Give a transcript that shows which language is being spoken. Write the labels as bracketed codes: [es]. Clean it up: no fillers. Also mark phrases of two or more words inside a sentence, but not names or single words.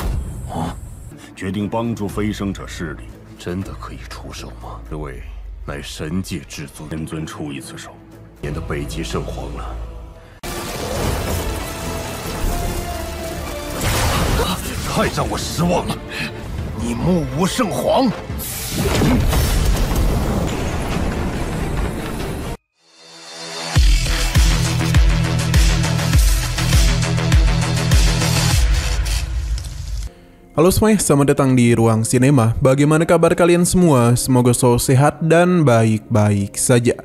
[zh] 决定帮助飞升者势力，真的可以出手吗？这位乃神界至尊，天尊出一次手，免得北极圣皇了。太让我失望了，你目无圣皇。 [id] Halo semuanya, selamat datang di Ruang Sinema. Bagaimana kabar kalian semua? Semoga selalu sehat dan baik-baik saja.